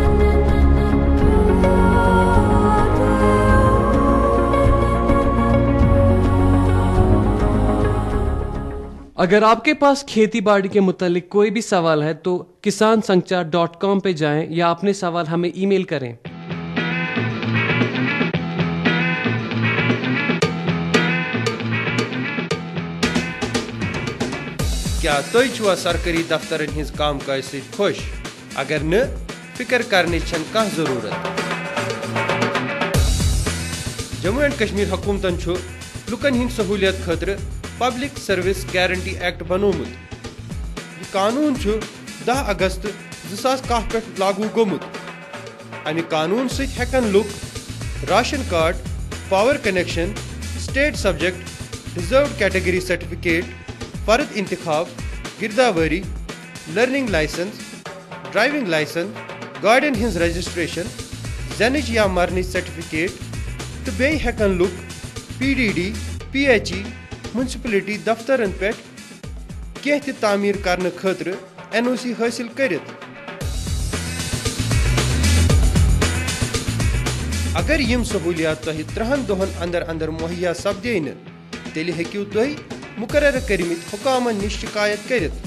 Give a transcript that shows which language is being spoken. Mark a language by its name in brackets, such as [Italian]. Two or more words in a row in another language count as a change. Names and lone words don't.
[Urdu] اگر آپ کے پاس کھیتی باڑی کے متعلق کوئی بھی سوال ہے تو kisansangchar.com پہ جائیں یا اپنے سوال ہمیں ای میل کریں۔ [Kashmiri] کیا تُہۍ چھوا سرکاری دفترن ہز کام کاج سۭتۍ خوش؟ اگر نہ، فکر کرنٕچ چھنہٕ کانٛہہ ضروٗرت۔ جموں اینڈ کشمیر حکومتن چھُ لُکن ہٕنٛدِ سہوٗلیت خٲطرٕ پبلک سروس گارنٹی ایکٹ بنومُت۔ یہ قانون چھُ 10 اگست 2010 پٮ۪ٹھ لاگو گوٚمُت۔ امہِ قانون سۭتۍ ہٮ۪کن لُکھ [English] ration card, power connection, state subject, reserved category certificate, [Kashmiri] فرد انتخاب، گرداواری، [English] learning licence, driving licence [Kashmiri] گاڑین ہنز رجسٹریشن زینچ یا مرنچ سرٹیفکیٹ تو بیٚیہِ ہٮ۪کن لُکھ PDD PHE منسپلٹی دفترن پٮ۪ٹھ کینٛہہ تہِ تعمیٖر کرنہٕ خٲطرٕ NOC حٲصِل کٔرِتھ. اگر یم سہولیات تۄہہِ 3 دۄہن اندر اندر مہیا سپدے نہٕ تیٚلہِ ہیٚکِو تُہۍ مقررٕ کٔرمٕتۍ حکامن نِش شکایت کٔرِتھ.